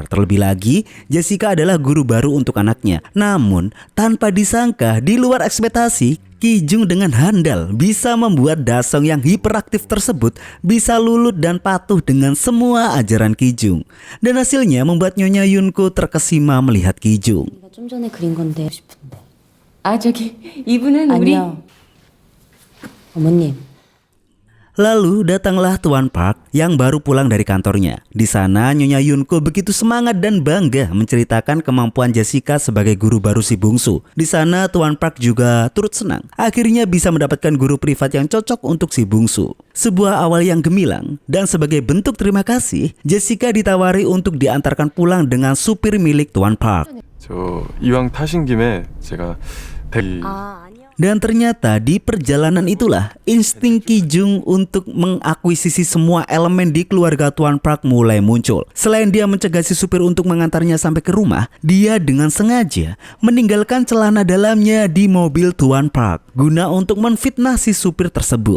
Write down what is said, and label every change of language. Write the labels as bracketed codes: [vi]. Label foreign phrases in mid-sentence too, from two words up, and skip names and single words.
[id] Terlebih lagi, Jessica adalah guru baru untuk anaknya. Namun, tanpa disangka, di luar ekspektasi, Ki-jung dengan handal bisa membuat Dasong yang hiperaktif tersebut bisa luluh dan patuh dengan semua ajaran Ki-jung. Dan hasilnya membuat Nyonya Yunko terkesima melihat Ki-jung. [ko] 좀 전에 그린 건데 싶은데. 아, 저기 이분은 우리 아니요. 어머님. [id] Lalu datanglah Tuan Park yang baru pulang dari kantornya. Di sana Nyonya Yunko begitu semangat dan bangga menceritakan kemampuan Jessica sebagai guru baru si bungsu. Di sana Tuan Park juga turut senang. Akhirnya bisa mendapatkan guru privat yang cocok untuk si bungsu. Sebuah awal yang gemilang, dan sebagai bentuk terima kasih, Jessica ditawari untuk diantarkan pulang dengan supir milik Tuan Park. [ko] 저 이왕 타신 김에 제가 아, 아니요. [id] Dan ternyata di perjalanan itulah insting Ki-jung untuk mengakuisisi semua elemen di keluarga Tuan Park mulai muncul. Selain dia mencegah si supir untuk mengantarnya sampai ke rumah, dia dengan sengaja meninggalkan celana dalamnya di mobil Tuan Park guna untuk menfitnah si supir tersebut.